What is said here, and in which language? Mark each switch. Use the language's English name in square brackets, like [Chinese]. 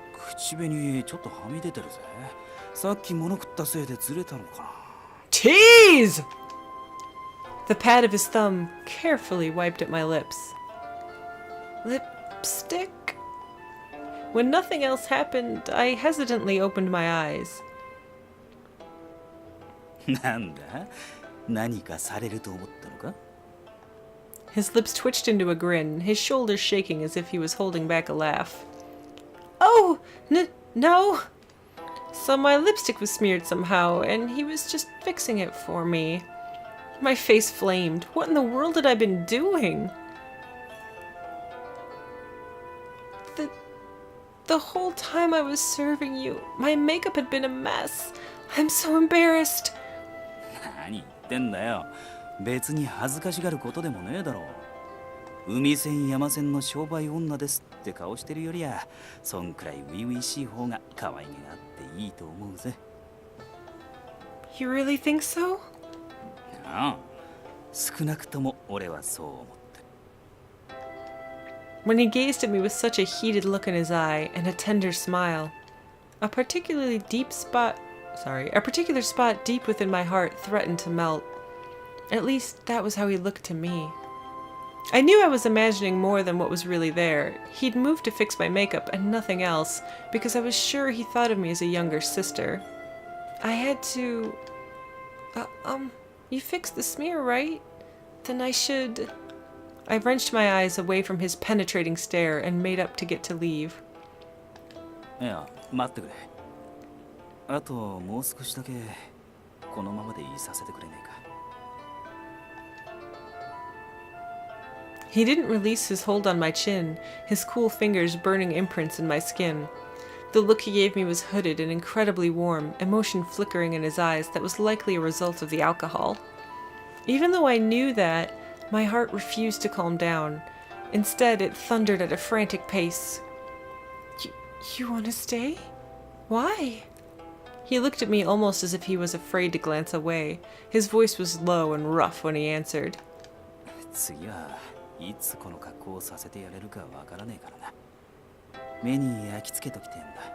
[Japanese] 口紅ちょっとはみ出てるぜ。さっき物食ったせいでずれたのかな。 [English] Tease! The pad of his thumb carefully wiped at my lips. Lipstick? When nothing else happened, I hesitantly opened my eyes. [Japanese] なんだ？何かされると思ったのか？ [English] His lips twitched into a grin, his shoulders shaking as if he was holding back a laugh. Oh, no. So my lipstick was smeared somehow, and he was just fixing it for me. My face flamed. What in the world had I been doing? The whole time I was serving you, my makeup had been a mess. I'm so embarrassed. [Japanese] 何言ってんだよ。別に恥ずかしがることでもねえだろう。海線山線の商売女ですって顔してるよりや、そんくらい初々しい方が可愛げがあっていいと思うぜ。 [English] You really think so? [Japanese] ああ、少なくとも俺はそう思ってる。 [English] When he gazed at me with such a heated look in his eye and a tender smile, a particular spot deep within my heart threatened to melt. At least, that was how he looked to me. I knew I was imagining more than what was really there. He'd moved to fix my makeup and nothing else, because I was sure he thought of me as a younger sister. I had to... you fixed the smear, right? Then I should... I wrenched my eyes away from his penetrating stare and made up to get to leave. [Japanese] いや、待ってくれ。あともう少しだけこのままでいさせてくれねえか。 [English] He didn't release his hold on my chin, his cool fingers burning imprints in my skin. The look he gave me was hooded and incredibly warm, emotion flickering in his eyes that was likely a result of the alcohol. Even though I knew that, my heart refused to calm down. Instead, it thundered at a frantic pace. You want to stay? Why? He looked at me almost as if he was afraid to glance away. His voice was low and rough when he answered. [Japanese] 次はいつこの格好をさせてやれるかわからねえからな。目に焼き付けときてんだ。...